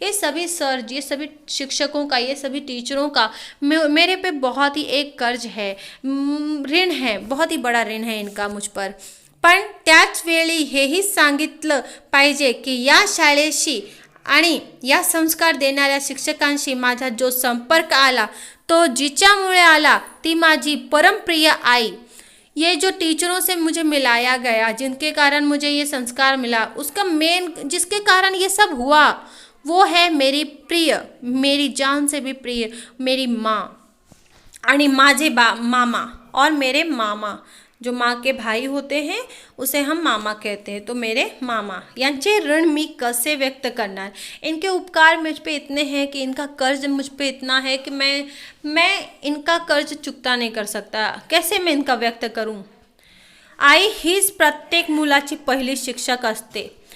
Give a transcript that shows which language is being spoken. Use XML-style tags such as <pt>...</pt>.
<hi>ये सभी सर, ये सभी शिक्षकों का, ये सभी टीचरों का मेरे पे बहुत ही एक कर्ज है, ऋण है, बहुत ही बड़ा ऋण है इनका मुझ पर।</hi> <mr>पण त्याच वेळी हेही सांगितलं पाहिजे की या शाळेशी आणि या संस्कार देणाऱ्या शिक्षकांशी माझा जो संपर्क आला तो जिच्यामुळे आला ती माझी परमप्रिय आई।</mr> <hi>ये जो टीचरों से मुझे मिलाया गया, जिनके कारण मुझे ये संस्कार मिला, उसका मेन जिसके कारण ये सब हुआ वो है मेरी प्रिय, मेरी जान से भी प्रिय मेरी माँ</hi> <mr>आणि माझे मामा</mr> <hi>और मेरे मामा, जो माँ के भाई होते हैं उसे हम मामा कहते हैं, तो मेरे मामा</hi> <mr>यांचे ऋण मी कसे व्यक्त करणार।</mr> <hi>इनके उपकार मुझ पे इतने हैं कि इनका कर्ज मुझ पे इतना है कि मैं इनका कर्ज चुकता नहीं कर सकता। कैसे मैं इनका व्यक्त करूं।</hi> <mr>आई हीच प्रत्येक मुलाची पहिली शिक्षक असते।</mr>